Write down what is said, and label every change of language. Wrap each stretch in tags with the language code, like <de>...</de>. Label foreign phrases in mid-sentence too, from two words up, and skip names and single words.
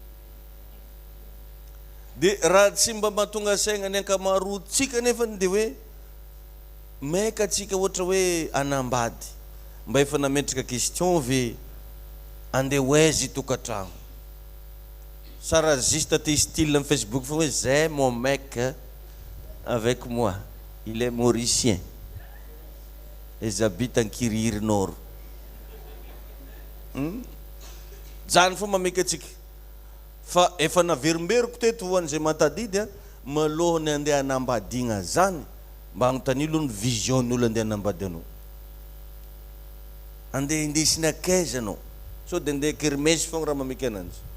<mg>Dia raha tsy mba mahatonga saigna ny ankamaroantsika nefany dia hoe maika atsika ohatra hoe anambady, mba efa nametraka question ve andeha hoaizy tokantragno. Sara juste aty style amin'ny Facebook fa hoe zay</mg> <fr>mon mec avec moi il est mauricien et j'habite en Kiriry Nord.</fr> <mg>Zany fô mameka atsika fa efa naverimberiko teto ho an'izay matadidy malohany andeha hanambadiagna zany mba agnontany olo ny vision n'olo andeha hanambady anao. Andeha indesina akaiza anao so dia andeha kermesy fogna raha mameka ananjy.</mg>